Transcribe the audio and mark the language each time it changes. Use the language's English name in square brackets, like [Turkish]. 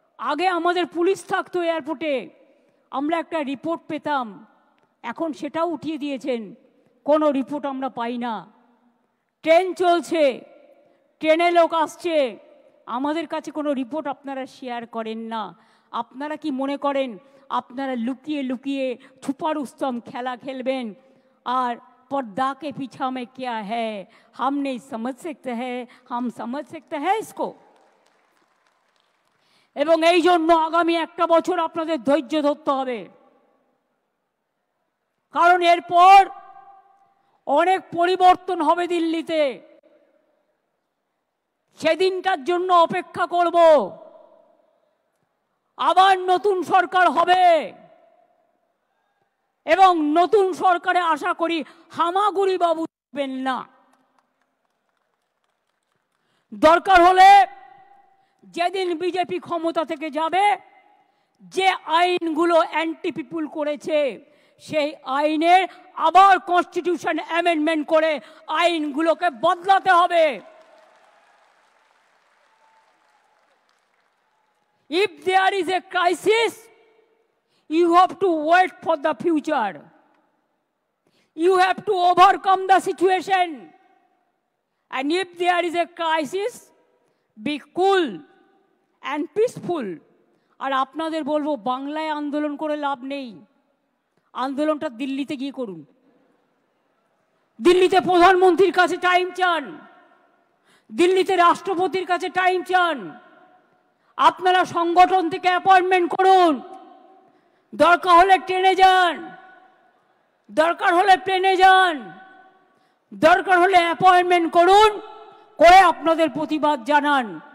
[Bangla] আগে আমাদের পুলিশ থাকতো এয়ারপোর্টে, আমরা একটা রিপোর্ট পেতাম, এখন সেটাও উঠিয়ে দিয়েছেন, কোনো রিপোর্ট আমরা পাই না। ট্রেন চলছে, ট্রেনে লোক আসছে, আমাদের কাছে কোনো রিপোর্ট আপনারা শেয়ার করেন না। আপনারা কি মনে করেন আপনারা লুকিয়ে লুকিয়ে ছুপা রুস্তম খেলা খেলবেন আর [Hindi] पर्दा के पीछा में क्या है हम नहीं समझ सकते हैं, हम समझ सकते हैं इसको। [Bangla] এবং এই জন্য আগামী একটা বছর আপনাদের ধৈর্য ধরতে হবে, কারণ এরপর অনেক পরিবর্তন হবে দিল্লিতে। সেদিনটার জন্য অপেক্ষা করব। আবার নতুন সরকার হবে এবং নতুন সরকারে আশা করি হামাগুড়ি বাবু থাকবেন না। দরকার হলে যেদিন বিজেপি ক্ষমতা থেকে যাবে, যে আইনগুলো অ্যান্টি পিপুল করেছে সেই আইনের আবার কনস্টিটিউশন অ্যামেন্ডমেন্ট করে আইনগুলোকে বদলাতে হবে। [English] If there is a crisis, you have to wait for the future. You have to overcome the situation. And if there is a crisis, be cool and peaceful. [Bangla] আর আপনাদের বলবো, বাংলায় আন্দোলন করে লাভ নেই, আন্দোলনটা দিল্লিতে গিয়ে করুন। দিল্লিতে প্রধানমন্ত্রীর কাছে টাইম চান, দিল্লিতে রাষ্ট্রপতির কাছে টাইম চান। আপনারা সংগঠন থেকে অ্যাপয়েন্টমেন্ট করুন, দরকার হলে ট্রেনে যান, দরকার হলে প্লেনে যান, দরকার হলে অ্যাপয়েন্টমেন্ট করুন, করে আপনাদের প্রতিবাদ জানান।